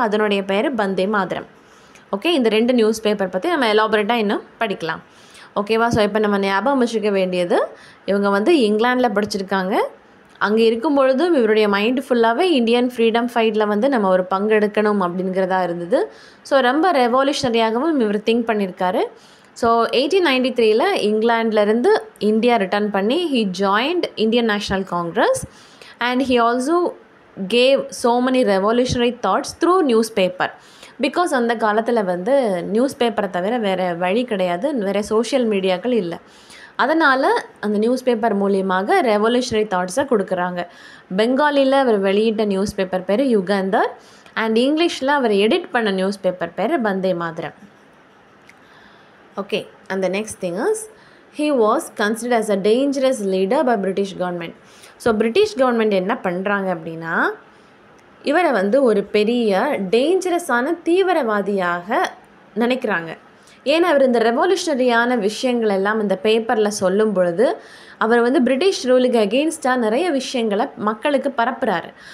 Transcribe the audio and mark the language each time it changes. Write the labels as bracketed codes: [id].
[ta] அதனுடைய பேர் வந்தே மாதரம். ஓகே, இந்த 2 நியூஸ் பேப்பர் பற்றி நம்ம எலாபரேட்டாக இன்னும் படிக்கலாம். ஓகேவா. ஸோ இப்போ நம்ம ஞாபகம் வச்சுக்க வேண்டியது, இவங்க வந்து இங்கிலாந்தில் படிச்சிருக்காங்க. அங்கே இருக்கும் பொழுதும் இவருடைய மைண்டு ஃபுல்லாகவே இந்தியன் ஃப்ரீடம் ஃபைட்டில் வந்து நம்ம ஒரு பங்கெடுக்கணும் அப்படிங்கிறதா இருந்தது. ஸோ ரொம்ப ரெவல்யூஷனரியாகவும் இவர் திங்க் பண்ணியிருக்காரு. ஸோ 1893 இங்கிலாண்டிலேருந்து இந்தியா ரிட்டர்ன் பண்ணி [en] he joined Indian National Congress and he also gave so many revolutionary thoughts through newspaper. [ta] Because அந்த காலத்தில் வந்து நியூஸ் பேப்பரை தவிர வேறு வழி கிடையாது, வேறு சோஷியல் மீடியாக்கள் இல்லை. அதனால் அந்த நியூஸ் பேப்பர் மூலியமாக ரெவல்யூஷனரி தாட்ஸை கொடுக்குறாங்க. பெங்காலியில் அவர் வெளியிட்ட நியூஸ் பேப்பர் பேர் யுகாந்தர் அண்ட் இங்கிலீஷில் அவர் எடிட் பண்ண நியூஸ் பேப்பர் பேர் வந்தே மாதரம். [en] Okay, அந்த next thing is he was considered as a dangerous leader by British government. [ta] So British government என்ன பண்ணுறாங்க அப்படின்னா இவரை வந்து ஒரு பெரிய டேஞ்சரஸான தீவிரவாதியாக நினைக்கிறாங்க. ஏன்னா அவர் இந்த ரெவல்யூஷனரியான விஷயங்கள் எல்லாம் இந்த பேப்பரில் சொல்லும் பொழுது அவர் வந்து பிரிட்டிஷ் ரூலுக்கு அகெயின்ஸ்டாக நிறைய விஷயங்களை மக்களுக்கு பரப்புகிறாரு.